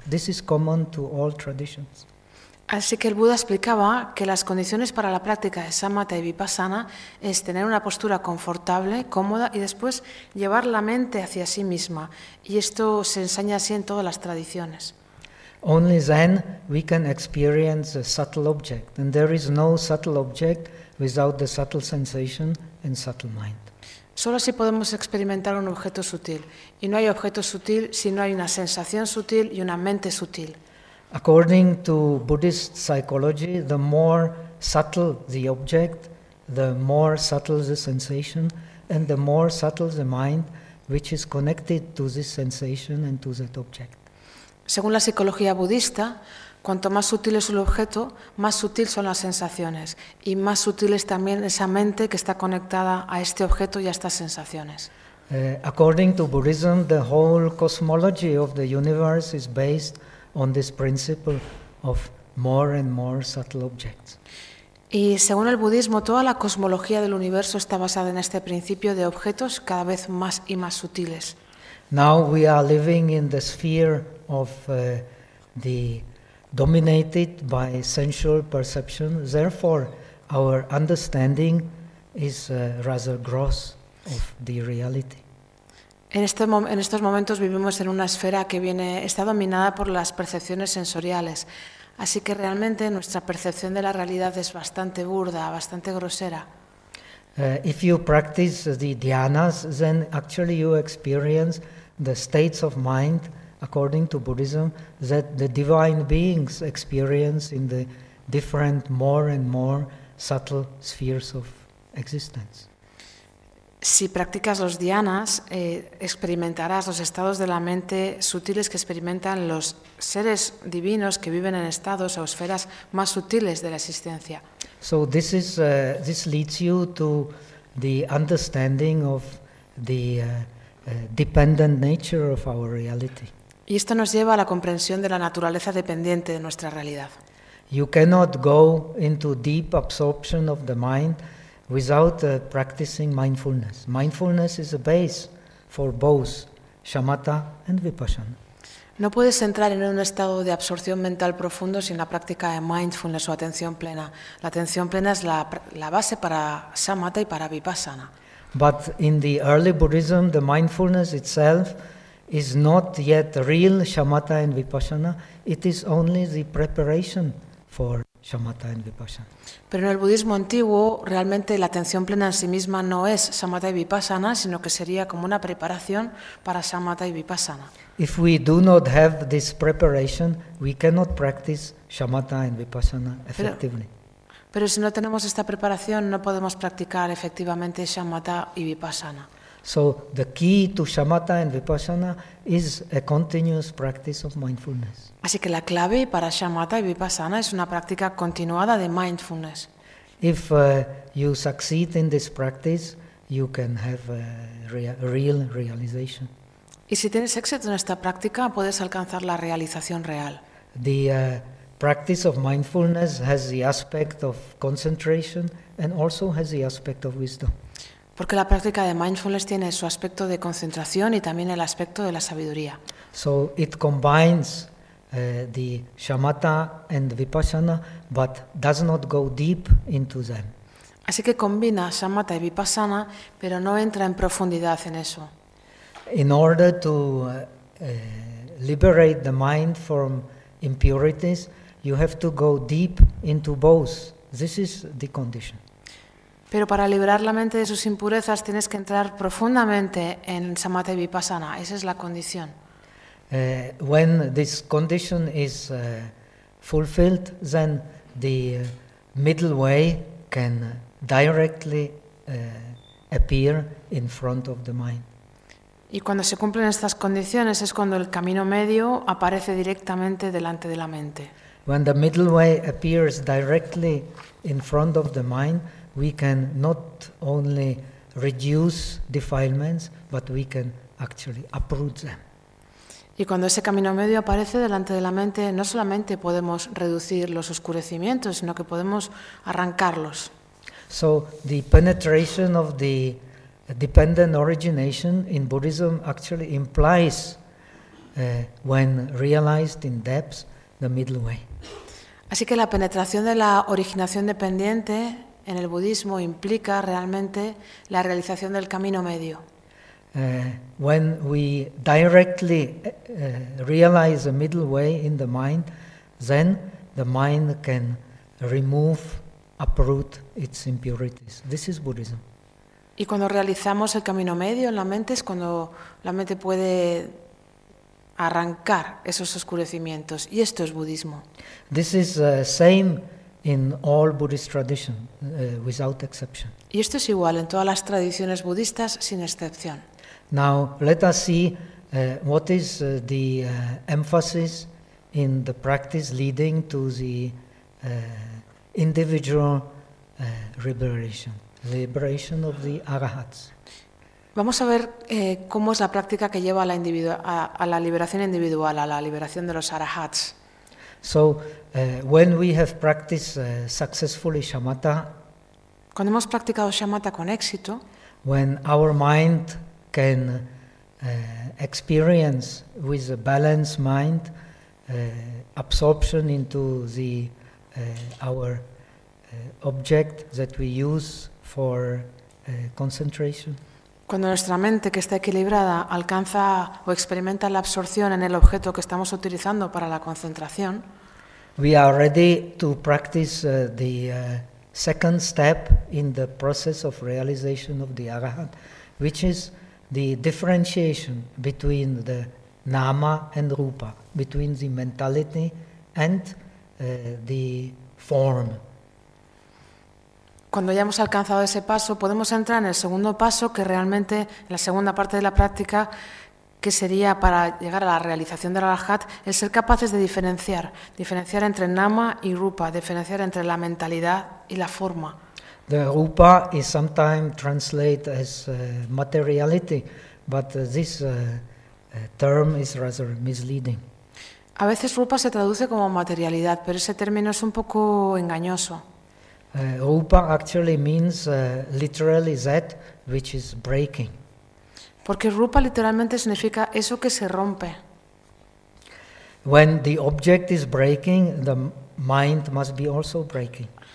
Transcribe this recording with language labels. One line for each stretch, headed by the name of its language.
English: This is common to all traditions.
Spanish: Así que el Buda explicaba que las condiciones para la práctica de shamatha y vipassana es tener una postura confortable, cómoda, y después llevar la mente hacia sí misma. Y esto se enseña así en todas las tradiciones.
English: Only then we can experience a subtle object, and there is no subtle object without the subtle sensation and subtle mind.
Spanish: Solo así podemos experimentar un objeto sutil, y no hay objeto sutil si no hay una sensación sutil y una mente sutil.
English: According to Buddhist psychology, the more subtle the object, the more subtle the sensation, and the more subtle the mind, which is connected to this sensation and to that object.
Spanish: Según la psicología budista, cuanto más sutil es el objeto, más sutil son las sensaciones, y más sutil es también esa mente que está conectada a este objeto y a estas sensaciones.
English: According to Buddhism, the whole cosmology of the universe is based on this principle of more and more subtle objects.
Spanish: Y según el budismo, toda la cosmología del universo está basada en este principio de objetos cada vez más y más sutiles.
English: Now we are living in the sphere of the dominated by sensual perception, therefore our understanding is rather gross of the reality.
Spanish: En estos momentos vivimos en una esfera que está dominada por las percepciones sensoriales, así que realmente nuestra percepción de la realidad es bastante burda, bastante grosera.
English: If you practice the dhyanas, then actually you experience the states of mind according to Buddhism that the divine beings experience in the different more and more subtle spheres of existence.
Spanish: Si practicas los dhyanas, experimentarás los estados de la mente sutiles que experimentan los seres divinos que viven en estados o esferas más sutiles de la existencia.
English: So this leads you to the understanding of the dependent nature of our reality.
Spanish: Y esto nos lleva a la comprensión de la naturaleza dependiente de nuestra realidad.
English: You cannot go into deep absorption of the mind without practicing mindfulness. Mindfulness is a base for both shamatha and vipassana.
Spanish: No puedes entrar en un estado de absorción mental profundo sin la práctica de mindfulness o atención plena. La atención plena es la base para shamatha y para vipassana.
English: But in the early Buddhism, the mindfulness itself is not yet real shamatha and vipassana. It is only the preparation for shamatha and vipassana.
Spanish: Pero en el budismo antiguo, realmente la atención plena en sí misma no es shamatha y vipassana, sino que sería como una preparación para shamatha y vipassana.
English: If we do not have this preparation, we cannot practice shamatha and vipassana effectively.
Spanish: Pero si no tenemos esta preparación, no podemos practicar efectivamente shamatha y vipassana.
English: So the key to shamatha and vipassana is a continuous practice of mindfulness.
Spanish: Así que la clave para shamatha y vipassana es una práctica continuada de mindfulness.
English: If you succeed in this practice, you can have a real realization.
Spanish: Y si tienes éxito en esta práctica, puedes alcanzar la realización real.
English: The practice of mindfulness has the aspect of concentration and also has the aspect of wisdom.
Spanish: Porque la práctica de mindfulness tiene su aspecto de concentración y también el aspecto de la sabiduría.
English: So it combines the shamatha and vipassana, but does not go deep into them.
Spanish: Así que combina shamatha y vipassana, pero no entra en profundidad en eso.
English: In order to liberate the mind from impurities, you have to go deep into both. This is the condition.
Spanish: Pero para liberar la mente de sus impurezas tienes que entrar profundamente en samatha y vipassana. Esa es la condición.
English: When this condition is fulfilled, then the middle way can directly appear in front of the mind.
Spanish: Y cuando se cumplen estas condiciones es cuando el camino medio aparece directamente delante de la mente.
English: When the middle way appears directly in front of the mind, we can not only reduce defilements, but we can actually uproot them.
Spanish: Y cuando ese camino medio aparece delante de la mente, no solamente podemos reducir los oscurecimientos, sino que podemos arrancarlos.
English: So the penetration of the dependent origination in Buddhism actually implies, when realized in depth, the middle way.
Spanish: Así que la penetración de la originación dependiente en el budismo implica realmente la realización del camino medio.
English: When we directly realize the middle way in the mind, then the mind can remove, uproot its impurities. This is Buddhism.
Spanish: Y cuando realizamos el camino medio en la mente es cuando la mente puede arrancar esos oscurecimientos. Y esto es budismo.
English: This is the same in all Buddhist tradition, without exception.
Spanish: Y esto es igual en todas las tradiciones budistas, sin excepción.
English: Now, let us see what is the emphasis in the practice leading to the individual liberation. Liberation of the arahats.
Spanish: Vamos a ver cómo es la práctica que lleva a la a la liberación individual, a la liberación de los arahats.
English: So, when we have practiced successfully shamatha,
Spanish: cuando hemos practicado shamatha con éxito,
English: when our mind can experience with a balanced mind absorption into the our object that we use for concentration.
Spanish: Cuando nuestra mente que está equilibrada alcanza o experimenta la absorción en el objeto que estamos utilizando para la concentración,
English: we are ready to practice the second step in the process of realization of the arahant, which is the differentiation between the nama and rupa, between the mentality and the form.
Spanish: Cuando ya hemos alcanzado ese paso, podemos entrar en el segundo paso, que realmente, en la segunda parte de la práctica, que sería para llegar a la realización del arahat, el ser capaces de diferenciar entre nama y rupa, diferenciar entre la mentalidad y la forma.
English: The rupa is sometimes translated as materiality, but this term is rather misleading.
Spanish: A veces rupa se traduce como materialidad, pero ese término es un poco engañoso.
English: Rupa actually means literally that which is breaking.
Spanish: Porque rupa literalmente significa eso que se rompe.
English: When the object is breaking, the mind must be also breaking.